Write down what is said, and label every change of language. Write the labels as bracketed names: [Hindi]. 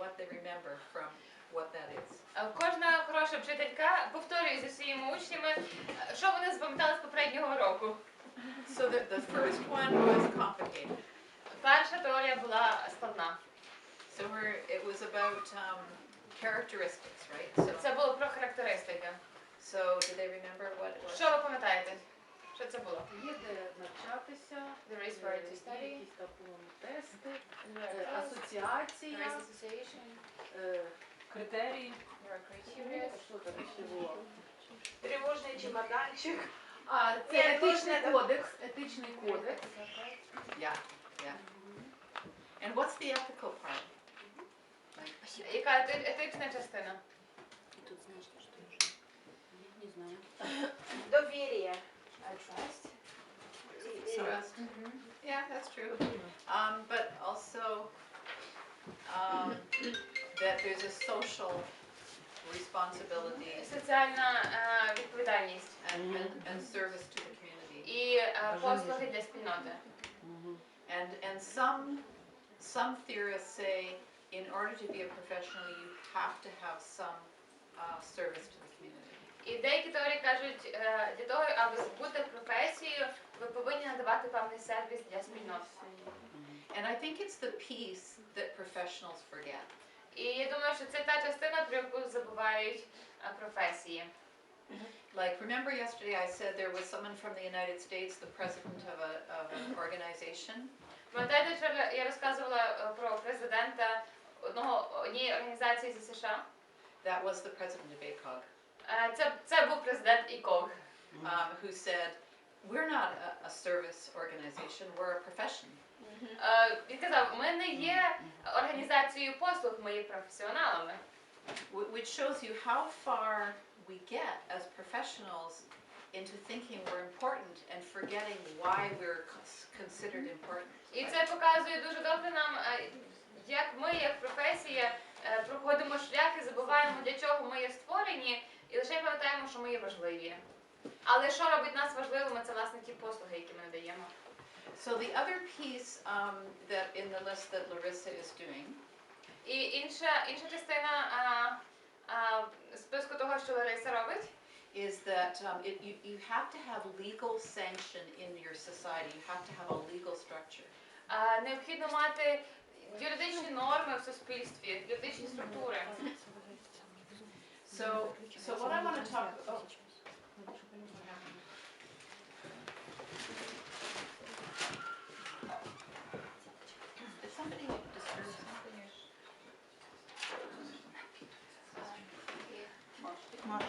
[English] remember from what that is? [Ukrainian] Кожна хороша вчителька повторює зі своїми учнями, що вони запам'ятали з попереднього року. [English] So the first one was complicated. [Ukrainian] Перша теорія була складна. [English] So it was about characteristics, right? [Ukrainian] Це було про характеристики. [English] So do they remember what it was? [Ukrainian] Що ви пам'ятаєте? Що це було? Є де навчатися, [English] There is where to [Ukrainian] є [English] study. [Ukrainian] якісь там тести, [English] There [Ukrainian] асоціація, [English] is association. [Ukrainian] критерії. [English] There are criteria. [Ukrainian] Що там ще було? Тривожний чемоданчик. А, це етичний кодекс, етичний кодекс. [English] Yeah, yeah. And what's the ethical part? [Ukrainian] Яка етична частина? Тут знаєш, що не знаю. Довір'я. [English] Trust. Trust. Yeah, that's true. But also that there's a social responsibility [Ukrainian] Соціальна відповідальність. [English] and service to the community. [Ukrainian] І послуги для спільноти. [English] And some theorists say in order to be a professional you have to have some service to the community. [Ukrainian] І деякі теорії кажуть, для того, аби бути професією, ви повинні надавати певний сервіс для спільноти. [English] And I think it's the piece that professionals forget. [Ukrainian] І я думаю, що це та частина, про яку забувають професії. [English] Like, remember yesterday I said there was someone from the United States, the president of an organization? [Ukrainian] Пам'ятаєте, вчора я розказувала про президента однієї організації зі США? [English] That was the president of ACOG. [Ukrainian] Це був президент ІКОГ. [English] Who said, we're not a service organization, we're a profession. [Ukrainian] Він казав, ми не є організацією послуг, ми є професіоналами. [English] Which shows you how far we get as professionals into thinking we're important and forgetting why we're considered important. [Ukrainian] І це показує дуже добре нам, як ми, як професія, проходимо шлях і забуваємо, для чого ми є створені, і лише пам'ятаємо, що ми є важливі. Але що робить нас важливими, це, власне, ті послуги, які ми надаємо. [English] So the other piece that in the list that Larissa is doing. [Ukrainian] І інша частина списку того, що Лариса робить, [English] is that you have to have legal sanction in your society. You have to have a legal structure. [Ukrainian] Необхідно мати юридичні норми в суспільстві, юридичні структури. [English] So what I want to talk about. Did somebody disturb something?